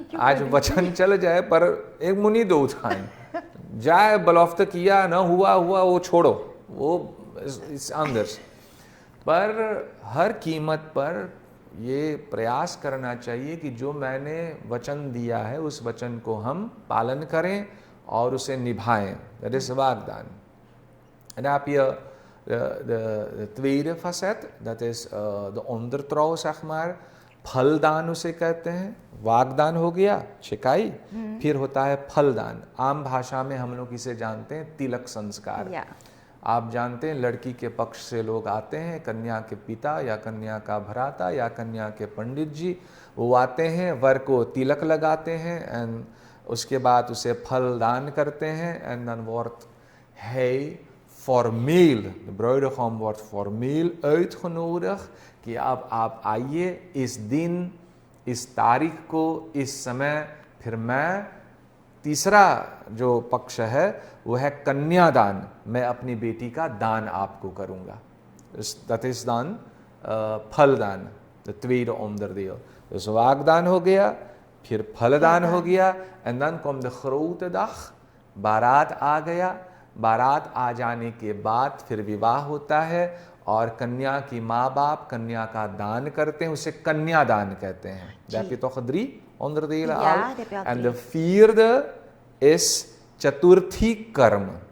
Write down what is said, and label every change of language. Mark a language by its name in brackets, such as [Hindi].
[Hindi] आज वचन चल जाए पर एक मुनि दो उठान जाए, बलौफ्त किया न हुआ वो छोड़ो, वो इस अंदर। पर हर कीमत पर ये प्रयास करना चाहिए कि जो मैंने वचन दिया है उस वचन को हम पालन करें और उसे निभाएं। [Dutch] Dat is waagdaan। En dan heb je de tweede facet, dat is de ondertrouw, zeg maar। [Hindi] फलदान उसे कहते हैं। वागदान हो गया, छिकाई। फिर होता है फलदान। आम भाषा में हम लोग इसे जानते हैं तिलक संस्कार। आप जानते हैं लड़की के पक्ष से लोग आते हैं, कन्या के पिता या कन्या का भ्राता या कन्या के पंडित जी, वो आते हैं, वर को तिलक लगाते हैं एंड उसके बाद उसे फल दान करते हैं। [Dutch] En dan wordt hij formeel, de bruidegom wordt formeel uitgenodigd [Hindi] कि अब आप आइए इस दिन, इस तारीख को, इस समय। फिर मैं तीसरा जो पक्ष है वो है कन्यादान। मैं अपनी बेटी का दान आपको करूँगा। [Dutch] Dat is dan फलदान, de tweede onderdeel। [Hindi] Dus waagdaan हो गया, फिर फलदान हो गया। [Dutch] En dan komt de grote dag, [Hindi] बारात आ गया। बारात आ जाने के बाद फिर विवाह होता है और कन्या की माँ बाप कन्या का दान करते हैं, उसे कन्यादान कहते हैं। [Dutch] Daar heb je toch 3 onderdelen al। En de vierde is chaturthi karm।